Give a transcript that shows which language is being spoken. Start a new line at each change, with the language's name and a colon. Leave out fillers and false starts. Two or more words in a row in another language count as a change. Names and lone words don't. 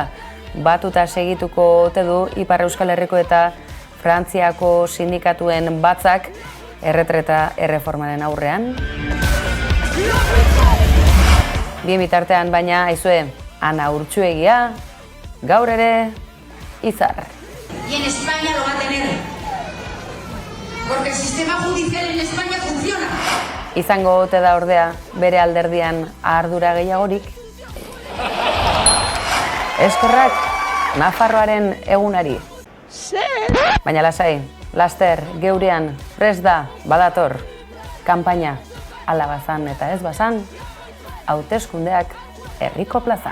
Basque: Batuta segituko ote du Ipar Euskal Herriko eta Frantziako sindikatuen batzak erretreta erreformaren aurrean? Bien bitartean baina, aizue, Ana Urtsuegia, gaur ere, Izar.
Spanish: Y en España lo va a tener, porque el sistema judicial en España funciona.
Basque: Izango ote da ordea bere alderdian ardura gehiagorik? Eskerrak Nafarroaren egunari. Baina lasai, laster, geurean, prest da, badator, kanpaina, ala bazan eta ez bazan, hauteskundeak herriko plazan.